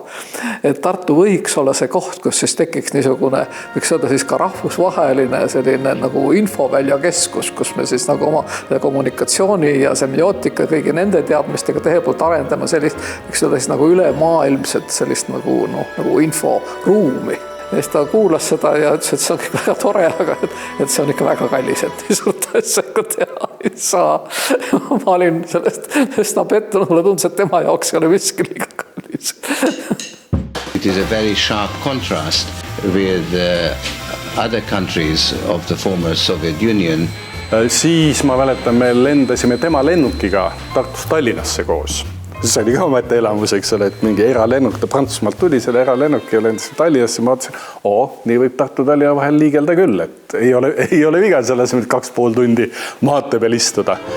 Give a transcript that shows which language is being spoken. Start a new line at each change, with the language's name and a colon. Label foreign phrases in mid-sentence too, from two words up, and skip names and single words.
Estonian: Et Tartu võiks olla see koht, kus siis tekiks niisugune, võiks öelda siis ka rahvusvaheline selline nagu infoväljakeskus, kus me siis nagu oma kommunikatsiooni ja semiootika kõigi nende teadmistega tehepoolt arendame sellist, võiks öelda siis nagu ülemaailmset sellist nagu inforuumi. Ja siis ta kuulas seda ja ütles, et see on ikka väga tore, aga et see on ikka väga kallis, et nii suurt asjaga teha ei saa. Ma olin sellest üsna pettunud, mulle tundus, et tema jaoks ei ole miski liiga kallis.
English: It is a very sharp contrast with other countries of the former Soviet Union.
Estonian: Siis ma mäletan, me lendasime tema lennukiga Tartust Tallinnasse koos. See oli ka omete elamus, eks ole, et mingi eralennuk, ta Prantsusmaalt tuli selle eralennuk ja lendasin Tallinnasse. Ma mõtlesin, nii võib Tartu Tallinna vahel liigelda küll, et ei ole viga selles, et 2,5 tundi maate peal istuda.